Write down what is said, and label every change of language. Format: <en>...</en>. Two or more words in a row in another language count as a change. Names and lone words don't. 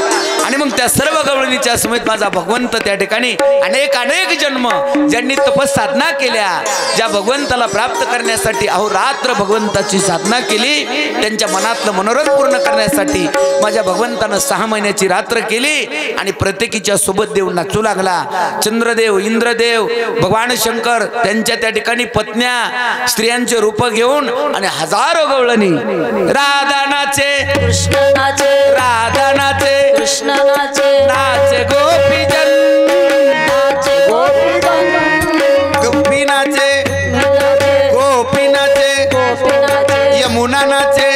<mr>आणि मग त्या सर्व गवळणीच्या समेत माझा भगवंत त्या ठिकाणी अनेक अनेक जन्म ज्यांनी तपस साधना केल्या, ज्या भगवंताला प्राप्त करण्यासाठी अहोरात्र भगवंताची साधना केली, त्यांच्या मनातलं मनोरथ पूर्ण करण्यासाठी माझ्या भगवंतानं 6 महिन्याची रात्र केली. आणि प्रत्येकीच्या सोबत देव नाचू लागला. चंद्रदेव, इंद्रदेव, भगवान शंकर, त्यांच्या त्या ठिकाणी पत्न्या, स्त्रियांचे रूप घेऊन आणि हजारो गवळणी राधा नाचे, कृष्ण नाचे, राधा नाचे, कृष्ण नाचे, नाचे गोपीजन, नाचे गोपीजन, गोपी नाचे, गोपी नाचे, गोपी नाचे, यमुना नाचे,</mr>